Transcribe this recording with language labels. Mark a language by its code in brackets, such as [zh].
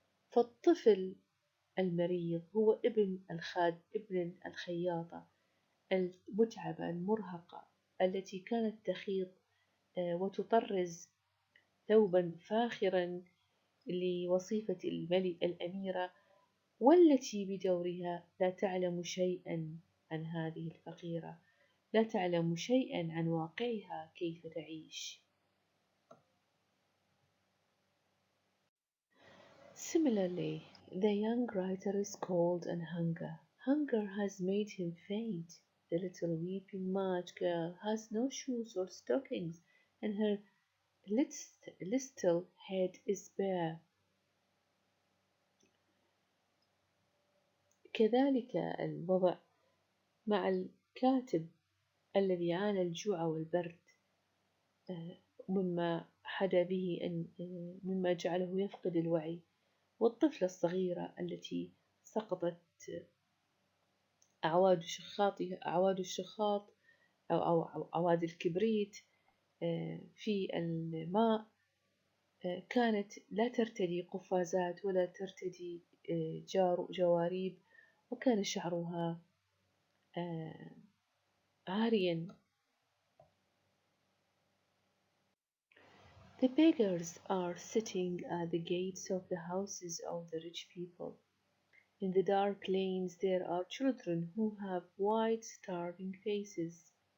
[ar] فالطفل المريض هو ابن الخياطة المتعبة المرهقة التي كانت تخيط وتطرز ثوبا فاخرا لوصيفة الأميرة، والتي بدورها لا تعلم شيئا عن هذه الفقيرة، لا تعلم شيئا عن واقعها كيف تعيش. [en] Similarly, the young writer is cold and hunger. Hunger has made him faint. The little weeping March girl has no shoes or stockings, and her little head is bare. [ar] كذلك الوضع مع الكاتب الذي عانى الجوع والبرد، مما جعله يفقد الوعي، والطفلة الصغيرة التي سقطت أعواد الشخاط أو أعواد الكبريت في الماء، كانت لا ترتدي قفازات ولا ترتدي جواريب، وكان شعرها عاريا. [en] The beggars are sitting at the gates of the houses of the rich people. In the dark lanes there are children who have white starving faces.